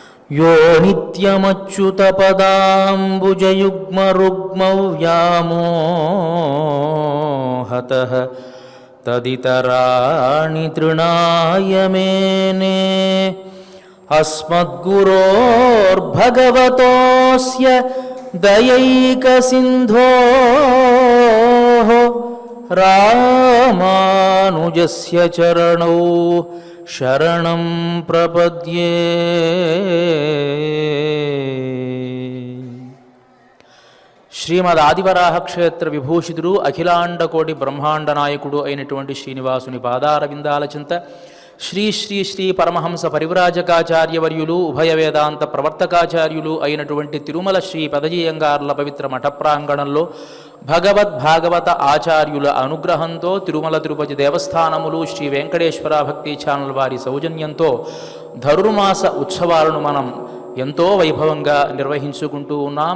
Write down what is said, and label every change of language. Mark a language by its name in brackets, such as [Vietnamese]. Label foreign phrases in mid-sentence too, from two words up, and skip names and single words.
[Sanskrit] यो नित्यमच्युतपदाम्बुजयुग्मरुग्मौ व्यामोहतः तदितराणि तृणाय मेने अस्मद्गुरोर्भगवतोऽस्य दयैकसिन्धोः रामानुजस्य चरणौ शरणं प्रपद्ये। [Telugu] శ్రీమద్ ఆదివరాహ క్షేత్ర విభూషితుడు అఖిలాండకోటి బ్రహ్మాండ నాయకుడు అయినటువంటి శ్రీనివాసుని పాదార విందాల చింత శ్రీ శ్రీ శ్రీ పరమహంస పరివ్రాజకాచార్యవర్యులు ఉభయ వేదాంత ప్రవర్తకాచార్యులు అయినటువంటి తిరుమల శ్రీ పదజీయంగార్ల పవిత్ర మఠ ప్రాంగణంలో భగవద్భాగవత ఆచార్యుల అనుగ్రహంతో తిరుమల తిరుపతి దేవస్థానములు శ్రీ వెంకటేశ్వర భక్తి ఛానల్ వారి సౌజన్యంతో ధనుర్మాస ఉత్సవాలను మనం ఎంతో వైభవంగా నిర్వహించుకుంటూ ఉన్నాం.